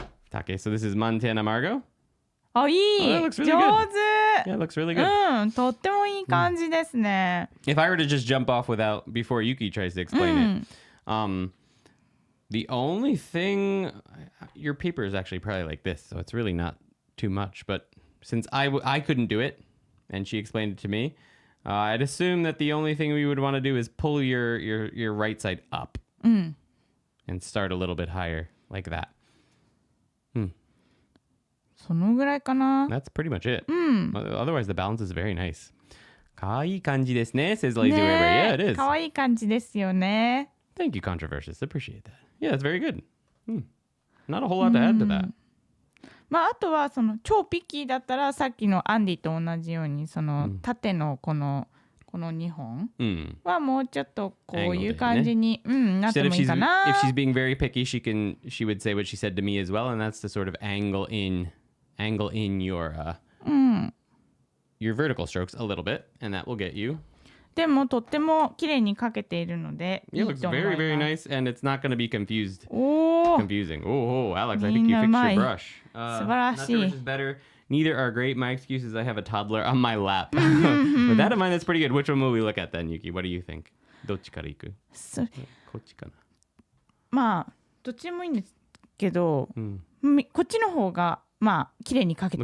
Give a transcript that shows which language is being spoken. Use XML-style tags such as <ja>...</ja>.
<en>Take, so this is Montana Margot.</en> <ja>あ、いい。</ja> <en>Oh, that looks really</en> <ja>上</ja> <en>good.</en> <ja>手。</ja> <en>Yeah, it looks really good.</en> <ja>とってもいい感じですね。</ja> <en>If I were to just jump off before Yuki tries to explain it, the only thing, your paper is actually probably like this, so it's really not too much. But since I couldn't do it, and she explained it to me, I'd assume that the only thing we would want to do is pull your right side up and start a little bit higher like that.</en> <ja>そのぐらいかな。</ja> <en>That's pretty much it. Otherwise, the balance is very nice.</en> <ja>かわいい感じですね,</ja> <en>says Lazy Weber. Yeah, it is.</en> <ja>かわいい感じですよね。</ja> <en>Thank you, Controversious. Appreciate that. Yeah, that's very good. Not a whole lot to add to that.</en> <ja>まあ、あとはその超ピッキーだったらさっきのアンディと同じようにその縦のこの2本はもうちょっとこういう感じに、なってもいいかな。</ja> <en>If she's being very picky, she would say what she said to me as well, and that's to sort of angle in your vertical strokes a little bit, and that will get you.</en> <ja>でもとっても綺麗に描けているのでいい</ja> <en>It</en> <ja>と思います。</ja> <en>very, very nice, and it's not going to be confusing.</en> <ja>おー、</ja> <en>Alex, I think you fixed your brush.</en> <ja>素晴らしい。</ja> <en>Not sure which is better. Neither are great. My excuse is I have a toddler on my lap. With that in mind, that's pretty good. Which one will we look at then, Yuki? What do you think?</en> <ja>どっちから行く？こっちかな。まあどっちもいいんですけど、こっちの方がまあ綺麗に描けて</ja>